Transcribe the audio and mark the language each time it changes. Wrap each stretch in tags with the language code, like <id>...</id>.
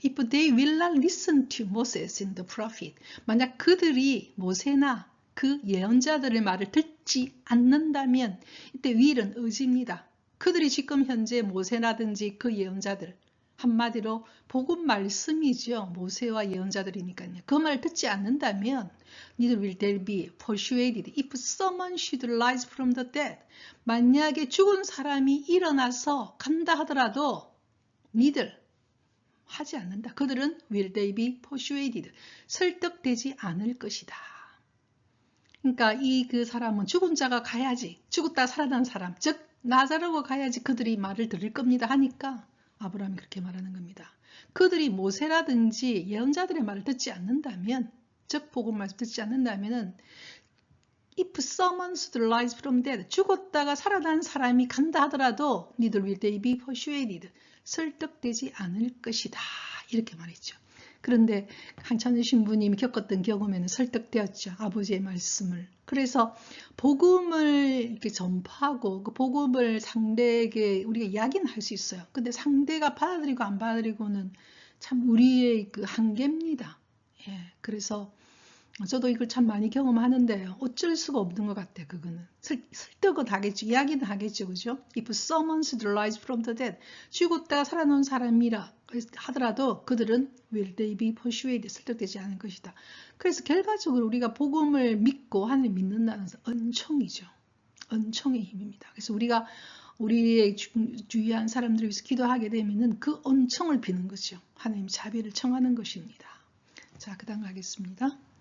<en>If they will not listen to Moses and the prophet,</en> <ko>만약 그들이 모세나 그 예언자들의 말을 듣지 않는다면, 이때 will은 의지입니다. 그들이 지금 현재 모세라든지 그 예언자들, 한마디로 복음 말씀이죠. 모세와 예언자들이니까요. 그 말을 듣지 않는다면</ko> <en>neither will they be persuaded if someone should rise from the dead.</en> <ko>만약에 죽은 사람이 일어나서 간다 하더라도</ko> <en>neither</en> <ko>하지 않는다. 그들은</ko> <en>will they be persuaded.</en> <ko>설득되지 않을 것이다. 그러니까 그 사람은 죽은 자가 가야지, 죽었다 살아난 사람, 즉 나사로가 가야지 그들이 말을 들을 겁니다 하니까 아브라함이 그렇게 말하는 겁니다. 그들이 모세라든지 예언자들의 말을 듣지 않는다면, 즉 복음 말씀 듣지 않는다면은</ko> <en>if someone should rise from dead,</en> <ko>죽었다가 살아난 사람이 간다 하더라도</ko> <en>neither will they be persuaded,</en> <ko>설득되지 않을 것이다 이렇게 말했죠. 그런데 한찬우 신부님이 겪었던 경험에는 설득되었죠. 아버지의 말씀을. 그래서 복음을 이렇게 전파하고 그 복음을 상대에게 우리가 이야기는 할 수 있어요. 근데 상대가 받아들이고 안 받아들이고는 참 우리의 그 한계입니다. 예, 그래서 저도 이걸 참 많이 경험하는데요. 어쩔 수가 없는 것 같아요. 그거는 설득은 하겠죠. 이야기는 하겠죠. 그죠?</ko> <en>If someone should rise from the dead,</en> <ko>죽었다가 살아난 사람이라 하더라도 그들은</ko> <en>will they be persuaded,</en> <ko>설득되지 않을 것이다. 그래서 결과적으로 우리가 복음을 믿고 하나님 믿는다는 것은 은총이죠. 은총의 힘입니다. 그래서 우리가 우리의 주위한 사람들을 위해서 기도하게 되면은 그 은총을 비는 거죠. 하나님 자비를 청하는 것입니다. 자, 그 다음 가겠습니다.</ko>